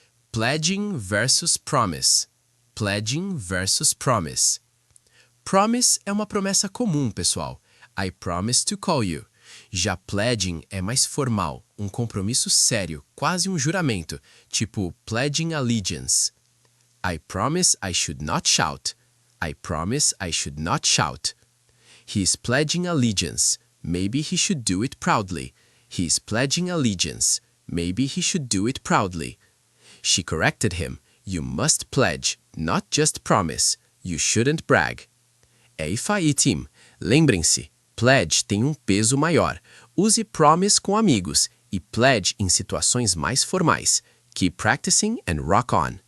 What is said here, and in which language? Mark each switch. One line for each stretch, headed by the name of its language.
English: Pledging versus promise. Pledging versus promise.
Portuguese: Promise é uma promessa comum, pessoal.
English: I promise to call you.
Portuguese: Já pledging é mais formal, um compromisso sério, quase um juramento, tipo pledging allegiance.
English: I promise I should not shout. I promise I should not shout. He is pledging allegiance. Maybe he should do it proudly. He is pledging allegiance. Maybe he should do it proudly. She corrected him. You must pledge, not just promise. You shouldn't brag.
Portuguese: É isso aí,
English: team.
Portuguese: Lembrem-se, pledge tem um peso maior. Use promise com amigos e pledge em situações mais formais.
English: Keep practicing and rock on!